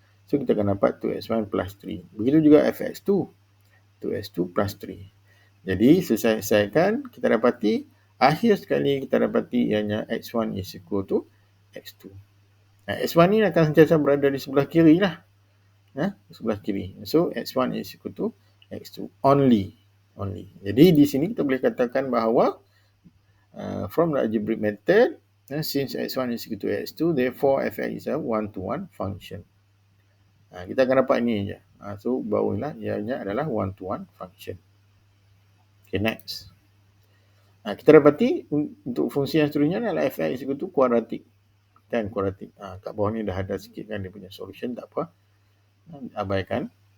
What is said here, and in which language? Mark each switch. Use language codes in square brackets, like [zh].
[ms] So kita akan dapat 2x1 plus 3. Begitu juga fx2, 2x2 plus 3. Jadi selesaikan, kita dapati akhir sekali kita dapati ianya x1 is equal to x2. x1 ni akan sentiasa berada di sebelah kiri lah, sebelah kiri. [en] So x1 is equal to x2 only. Jadi di sini kita boleh katakan bahawa from the algebraic method, since x1 is equal to x2, therefore fx is a one to one function. [ms] Kita akan dapat ini je. So barulah ianya adalah one to one function. Okay, next. Kita dapati untuk fungsi yang seterusnya adalah fx is equal to quadratic. Kan, quadratic. Kat bawah ni dah ada sikit kan dia punya solution, tak apa. Abaikan.